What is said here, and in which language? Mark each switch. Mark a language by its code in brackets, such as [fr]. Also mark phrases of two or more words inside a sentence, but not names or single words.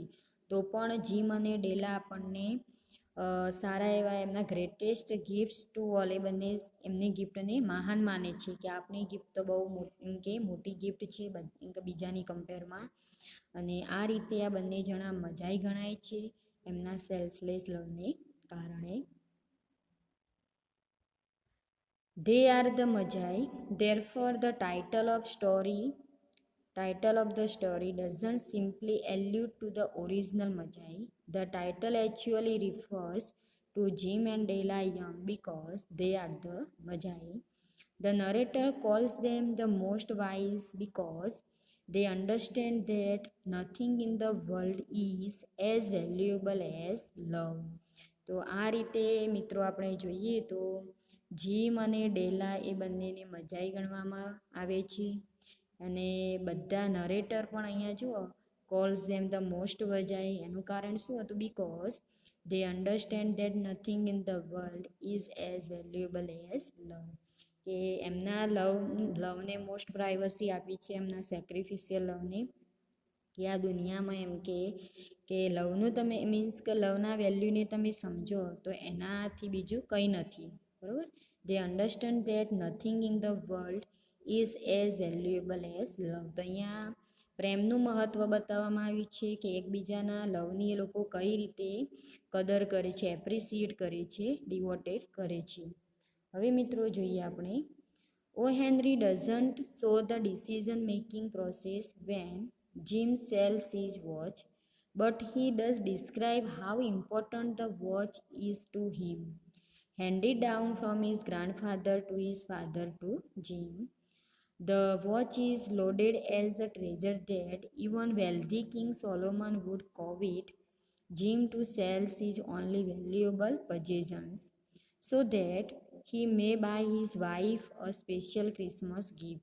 [gu] તો પણ જીમ અને ડેલા આપણને સારા એવા એમના [en] greatest gifts to all, [gu] એ બંને એમની ગિફ્ટને મહાન માને છે કે આપણી ગિફ્ટ તો બહુ એમ કે મોટી ગિફ્ટ છે એમ કે બીજાની કમ્પેરમાં. અને આ રીતે આ બંને જણા મજાઈ ગણાય છે એમના [en] selfless loveને [gu] કારણે. [en] They are the Magi. Therefore, the title of the story doesn't simply allude to the original Magi. The title actually refers to Jim and Della Young because they are the Magi. The narrator calls them the most wise because they understand that nothing in the world is as valuable as love. [gu] તો આ રીતે મિત્રો આપણે જોઈએ તો જીમ અને ડેલા એ બંનેને મજાઈ ગણવામાં આવે છે. અને બધા નરેટર પણ અહીંયા જુઓ, [en] calls them the most Magi, [gu] એનું કારણ શું હતું? [en] બીકોઝ they understand that nothing in the world is as valuable as love. [gu] કે એમના લવને [en] most privacy [gu] આપી છે, એમના [en] sacrificial loveને, [gu] કે આ દુનિયામાં એમ કે લવનું તમે મીન્સ કે લવના વેલ્યુને તમે સમજો તો એનાથી બીજું કંઈ નથી, બરાબર. [en] They understand that nothing in the world is as valuable as love. [gu] તો અહીંયા પ્રેમનું મહત્ત્વ બતાવવામાં આવ્યું છે કે એકબીજાના લવની એ લોકો કઈ રીતે કદર કરે છે, એપ્રિસિએટ કરે છે, ડિવોટેડ કરે છે. હવે મિત્રો જોઈએ આપણે O. [en] Henry doesn't show the decision making process when Jim sells his watch, but he does describe how important the watch is to him. Handed down from his grandfather to his father to Jim, the watch is loaded as a treasure that even wealthy King Solomon would covet Jim to sell his only valuable possessions so that he may buy his wife a special Christmas gift.